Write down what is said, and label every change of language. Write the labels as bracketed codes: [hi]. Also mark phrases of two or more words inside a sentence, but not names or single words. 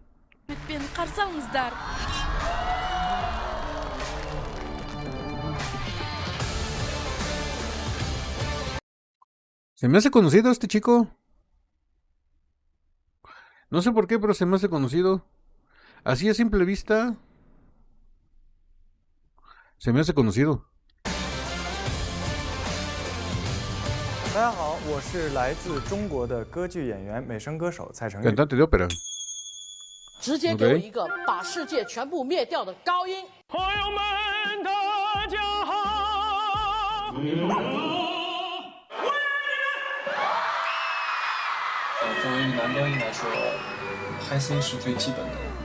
[es] ¿Se me hace conocido este chico? No sé por qué, pero se me hace conocido. Así a simple vista, se me hace conocido. [zh] 大家好，我是来自中国的歌剧演员、美声歌手蔡成玉。 [es] Cantante de ópera. [zh] 直接给我一个把世界全部灭掉的高音。朋友们，大家好。作为一个男高音来说， [en] high C [zh] 是最基本的。